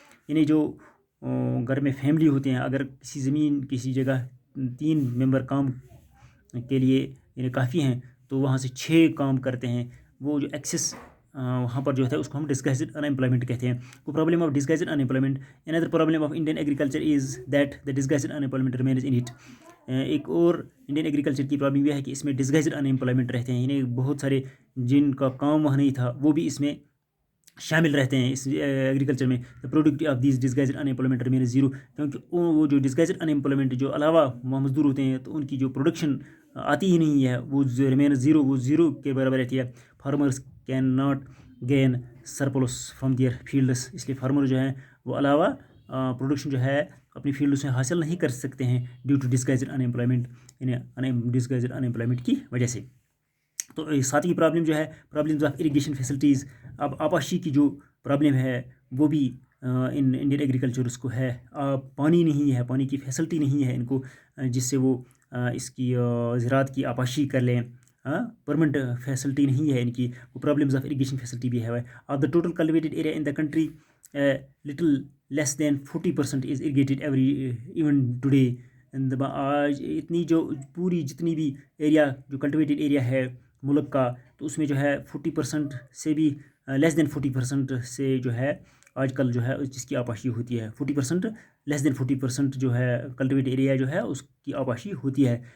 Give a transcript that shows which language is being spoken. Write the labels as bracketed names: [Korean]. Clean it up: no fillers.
[Urdu] یعنی جو گھر میں فیملی ہوتے ہیں، اگر کسی زمین کسی جگہ 3 ممبر کام کے لیے یعنی کافی ہیں، تو وہاں سے 6 کام کرتے ہیں، وہ جو ایکسس وہاں پر جو ہے اس کو ہم ڈسگائزڈ ان ایمپلائمنٹ کہتے ہیں. وہ problem of disguised in employment. [English] another problem of Indian agriculture is that the disguised unemployment remains in it. [Urdu] ایک اور انڈین ایگریکلچر کی پرابلم یہ ہے کہ اس میں ڈسگائزڈ ان ایمپلائمنٹ رہتے ہیں، یعنی بہت سارے جن کا کام وہاں نہیں تھا وہ بھی اس میں شامل رہتے ہیں اس ایگریکلچر میں. [English] productivity of these disguised unemployment remains zero, [Urdu] کیونکہ وہ جو ڈسگائزڈ ان ایمپلائمنٹ جو علاوہ وہاں مزدور ہوتے ہیں، تو ان کی جو پروڈکشن آتی ہی نہیں ہے، وہ ریمینز زیرو، وہ زیرو کے برابر رہتی ہے. [English] farmers cannot gain surplus from their fields, [Urdu] اس لیے فارمر جو ہیں وہ علاوہ پروڈکشن جو ہے اپنی فیلڈ سے حاصل نہیں کر سکتے ہیں [English] due to disguised unemployment, [Urdu] یعنی ڈسگائزڈ ان ایمپلائمنٹ کی وجہ سے. تو 7ویں پرابلم جو ہے پرابلمز آف اریگیشن فیسلٹیز. اب آبپاشی کی جو پرابلم ہے وہ بھی ان انڈین ایگریکلچرس کو ہے. پانی نہیں ہے، پانی کی فیسلٹی نہیں ہے ان کو جس سے وہ اس کی زراعت کی آبپاشی کر لیں. پرمنٹ فیسلٹی نہیں ہے ان کی، وہ پرابلمز آف اریگیشن فیسلٹی بھی ہے. [English] Of the total cultivated area in the country little less than 40% is irrigated even today. [Urdu] آج اتنی جو پوری جتنی بھی ایریا جو کلٹیویٹڈ ایریا ہے ملک کا، تو اس میں جو ہے 40% سے بھی لیس دین 40% سے جو ہے آج کل جو ہے جس کی آبپاشی ہوتی ہے، 40% لیس دین 40% جو ہے کلٹیویٹ ایریا جو ہے اس کی آبپاشی ہوتی ہے.